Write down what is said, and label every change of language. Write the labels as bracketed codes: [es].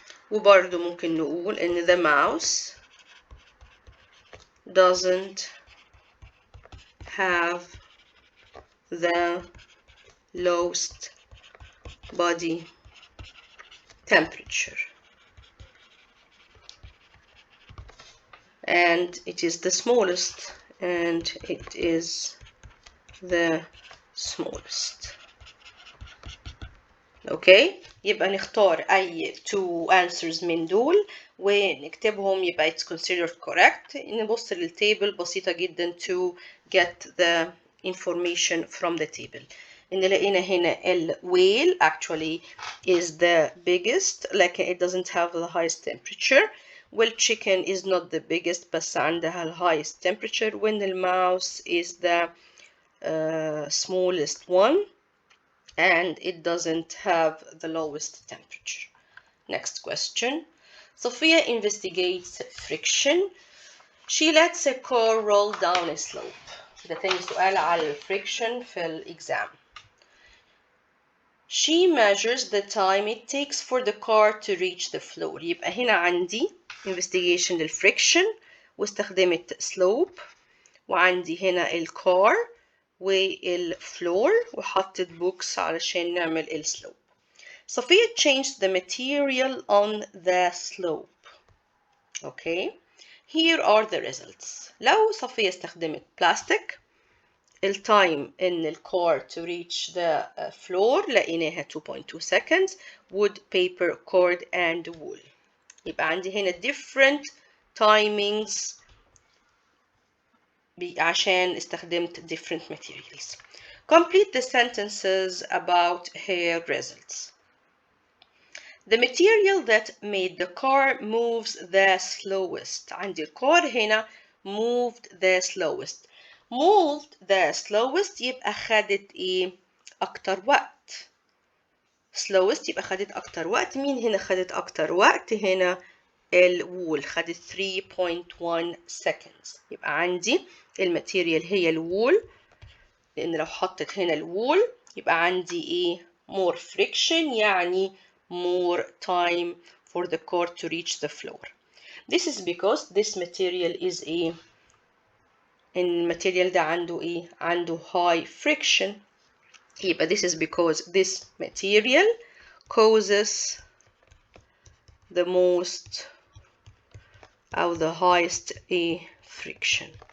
[ar] وبرضو ممكن نقول إن [en] the mouse doesn't have the lowest body temperature and it is the smallest and it is the smallest. [ar] اوكي يبقى نختار اي [en] two answers [ar] من دول ونكتبهم يبقى [en] it's considered correct. [ar] نبص للتيبل بسيطة جدا [en] to get the information from the table. [ar] إن لقينا هنا ال [en] whale actually is the biggest [ar] لكن [en] it doesn't have the highest temperature. Well, chicken is not the biggest [ar] بس عندها [en] the highest temperature. When the mouse is the smallest one and it doesn't have the lowest temperature. Next question. Sophia investigates friction. She lets a car roll down a slope. [ar] ده تاني سؤال على friction في الإكزام. [en] She measures the time it takes for the car to reach the floor. [ar] يبقى هنا عندي investigation للfriction واستخدمت slope وعندي هنا الكار والفلور وحطت بوكس علشان نعمل السلوب. [en] Sophia changed the material on the slope. Okay. Here are the results. [ar] لو صفية استخدمت بلاستيك التايم in الكار to reach the floor لقيناها 2.2 seconds. [en] Wood, paper, cord and wool. يبقى عندي هنا different timings عشان استخدمت different materials. Complete the sentences about her results. The material that made the car moves the slowest. [ar] عندي الكار هنا [en] moved the slowest. Moved the slowest [ar] يبقى خدت ايه؟ أكتر وقت. slowest يبقى خدت أكتر وقت. مين هنا خدت أكتر وقت؟ هنا الوول خدت 3.1 seconds. يبقى عندي الماتيريال هي الوول لأن لو حطت هنا الوول يبقى عندي إيه؟ [en] more friction [ar] يعني [en] more time for the car to reach the floor. This is because this material is [ar] إيه؟ الماتيريال ده عنده إيه؟ عنده [en] high friction. [ar] يبقى [en] this is because this material causes the most أو the highest A friction.